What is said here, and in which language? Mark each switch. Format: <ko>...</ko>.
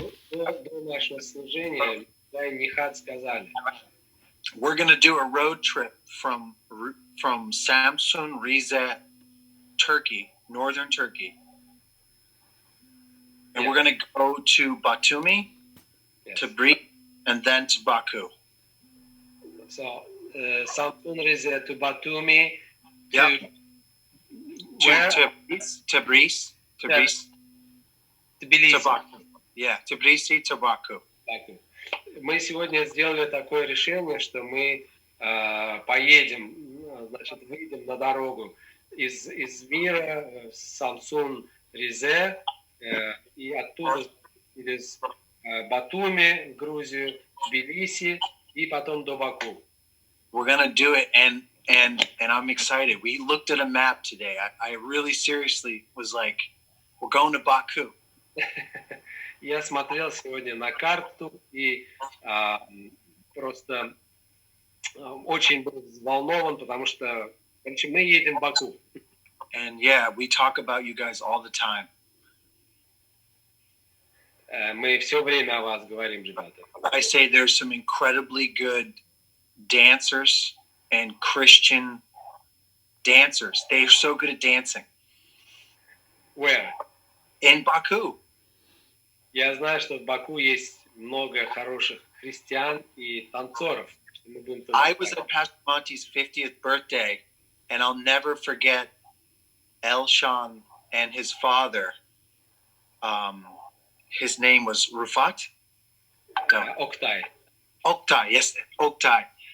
<ru>До нашего служения Нихат сказали.</ru> <en>We're going to do a road trip from Samsun, Rize, Turkey, northern Turkey. And we're going to go to Batumi, to Bree, and then to Baku. So, Samsun, Rize to Batumi, to Tbilisi, to Baku. Yeah, Tbilisi to Baku.</en> <ru>Мы сегодня сделали такое решение, что мы поедем, значит, выйдем на дорогу из мира в Самсун, Ризе, и оттуда через Батуми, в Грузию, Тбилиси, и потом до Баку.</ru> <en>We're gonna do it, and I'm excited. We looked at a map today. I really seriously was like, we're going to Baku.</en> <ru>Я смотрел сегодня на карту и просто очень был взволнован, потому что, короче, мы едем в Баку.</ru> <en>And yeah, we talk about you guys all the time.</en> <ru>Мы все время о вас говорим, ребята.</ru> <en>I say there's some incredibly good dancers and Christian dancers. They're so good at dancing. Where? In Baku.</en> <ru>Я знаю, что в Баку есть много хороших христиан и танцоров.</ru> <en>I was at Pastor Monty's 50th birthday, and I'll never forget Elshan and his father. His name was Rufat?</en> <ru>Октай.</ru> <en>Oktai, yes, Oktai.</en>